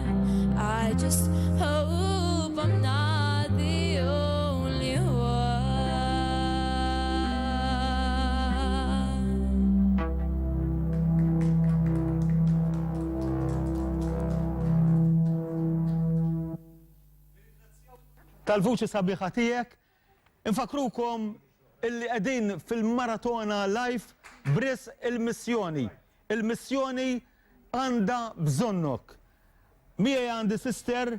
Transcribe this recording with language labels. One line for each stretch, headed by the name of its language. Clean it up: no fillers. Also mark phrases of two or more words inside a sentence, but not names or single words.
English: I just hope I'm not the only one.
Maltese: Tal-vuċi sabiħa tiegħek, infakrukom illi qegħdin fil-maratona live bris il-missjoni. Il-missjoni għandha bżonnok. Miegħi għandi sister